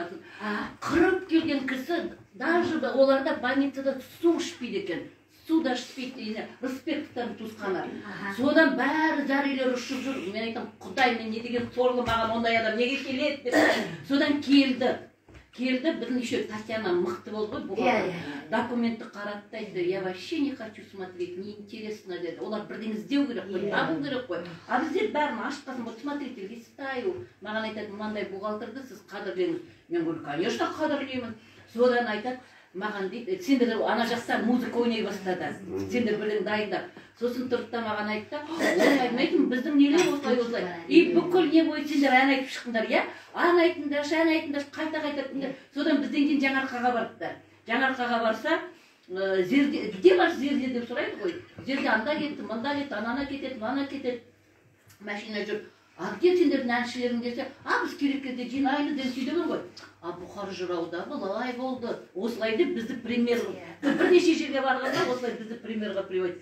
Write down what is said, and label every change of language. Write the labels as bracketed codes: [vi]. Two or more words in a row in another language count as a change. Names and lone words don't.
[kk] Қырып келген кісі даже оларда больницада су ішпейді екен. Су да ішпейді, Рысбековтардың туысқаны. Содан бәрі дәрілер ұшып жүр. Мен айтам, құдай, мен не деген сорлы, маған ондай адам неге келеді деп. Содан келді, біздің еще Татьяна мықты болды ғой, бұған документті қаратты, айтты, [ru] я вообще не хочу смотреть, неинтересно деді. [kk] Олар бірден іздеу керек қой, табу керек қой. А біздер бәрін ашқасын, [ru] вот смотрите, листаю. [kk] Маған айтады, мынандай бухгалтерді сіз қадірлеңіз. [ru] Мен говорю, конечно, [kk] қадірлеймін. Содан айтады, маған дейді, сендер ана жақта музыка ойнай бастады. Сендер бірден дайындап. Сосын тұрды да маған айтты, айтмайтын, біздің нелер осылай. И бүкіл не бойы сендер ән айтып шықтыңдар, иә? Ән айтыңдар, қайта тыңдар. Содан бізден кейін Жаңарқаға бардыдар. Жаңарқаға барса, [ru] где ваш [kk] зерде деп сұрайды ғой. Зерде анда кетті, мында кетті, анана кетеді, мына кетеді. Машина жүр. [ru] А где [kk] сендердің әншілерің десе, біз керек кезде жинайды ден сөйдеген ғой. Бұхар жырауда былай болды. Осылай деп бізді премьер. Бірнеше жерге барғанда осылай бізді премьерға приводит.